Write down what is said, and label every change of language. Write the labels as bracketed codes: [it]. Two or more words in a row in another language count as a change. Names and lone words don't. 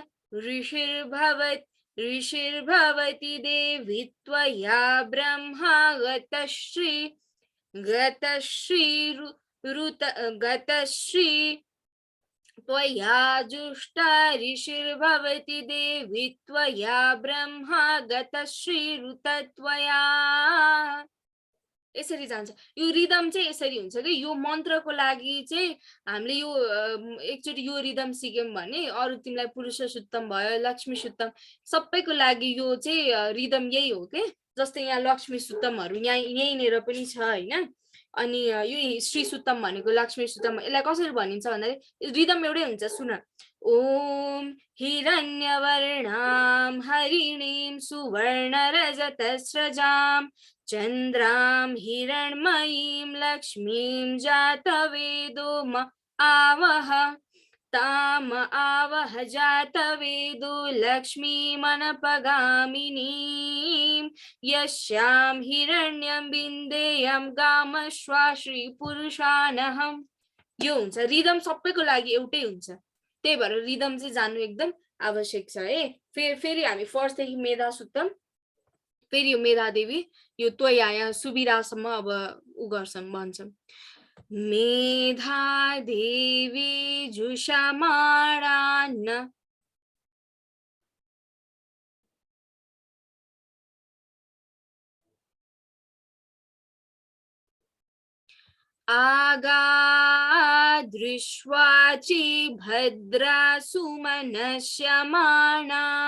[sa] ऋषिर्भवति देवी त्वया ब्रह्मा गतश्री त्वया जुष्टा ऋषिर्भवति देवी त्वया ब्रह्मा गतश्रीरुत त्वया। [ne] यसरी जान्छ यो रिदम चाहिँ, यसरी हुन्छ कि यो मन्त्रको लागि चाहिँ हामीले यो एकचोटि यो रिदम सिक्यौं भने अरु तिमीलाई पुरुष सुत्तम भयो, लक्ष्मी सुत्तम सबैको लागि यो चाहिँ रिदम यही हो के। जस्तै यहाँ लक्ष्मी सुत्तमहरु यहीँनेर पनि छ हैन। अनि यो श्री सुत्तम भनेको लक्ष्मी सुत्तम, यसलाई कसरी भनिन्छ भन्दाखेरि रिदम एउटै हुन्छ। सुन, [sa] ओम हिरण्यवर्णाम हरिणीम सुवर्णरजतस्रजाम चन्द्रां हिरण्मयीं लक्ष्मीं जातवेदो आवह ताम आवह जातवेदो लक्ष्मीमनपगामिनीं यस्यां हिरण्यं बिन्देयं गामश्वाश्री पुरुषानहम्। [ne] यो हुन्छ रिदम, सबैको लागि एउटै हुन्छ। त्यही भएर रिदम चाहिँ जान्नु एकदम आवश्यक छ है। फेरि हामी फर्स्ट देखि मेधा सुत्तम, फेरि यो मेधा देवी, यो त्वया यहाँ सुबिरासम्म अब उ गर्छन् भन्छन्। [sa] मेधा देवी जुषमाणान आगा दृश्वाचि भद्रा सुमनस्यमाना